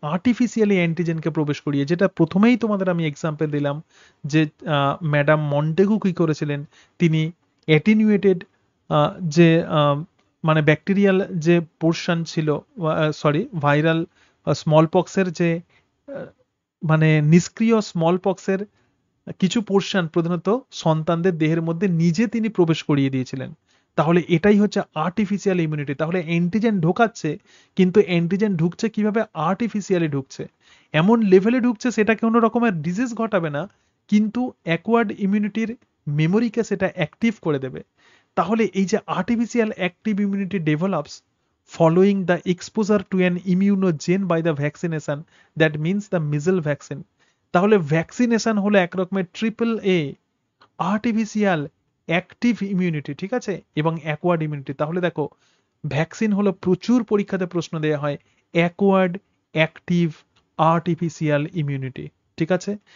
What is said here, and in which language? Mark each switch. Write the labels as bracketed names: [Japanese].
[Bangla] Artificially অ্যান্টিজেনকে প্রবেশ করিয়ে, যেটা প্রথমেই তোমাদের আমি এক্সাম্পল দিলাম যে ম্যাডাম মন্টেগু কি করেছিলেন, তিনি অ্যাটিনিউয়েটেড যে মানে ব্যাকটেরিয়াল যে পোর্শন ছিল, সরি ভাইরাল স্মল পক্সের যে মানে নিষ্ক্রিয় স্মল পক্সের কিছু পোর্শন প্রধানত সন্তানদের দেহের মধ্যে নিজে তিনি প্রবেশ করিয়ে দিয়েছিলেন। তাহলে এটাই হচ্ছে আর্টিফিশিয়াল ইমিউনিটি। তাহলে অ্যান্টিজেন ঢোকাচ্ছে, কিন্তু অ্যান্টিজেন ঢুকছে কিভাবে? আর্টিফিশিয়ালি ঢুকছে, এমন লেভেলে ঢুকছে সেটা কোনো রকমের ডিজিজ ঘটাবে না, কিন্তু অ্যাকোয়ার্ড ইমিউনিটির মেমোরিকে সেটা অ্যাক্টিভ করে দেবে। তাহলে এই যে [English] Artificial active immunity develops following the exposure to an immunogen by the vaccination, that means the measles vaccine। [Bangla] তাহলে ভ্যাকসিনেশন হলো এক রকমের triple A artificial active immunity, ঠিক আছে, এবং অ্যাকোয়ার্ড ইমিউনিটি। তাহলে দেখো ভ্যাকসিন হলো প্রচুর পরীক্ষাতে প্রশ্ন দেওয়া হয় অ্যাকোয়ার্ড, অ্যাক্টিভ, আর্টিফিশিয়াল ইমিউনিটি, ঠিক আছে।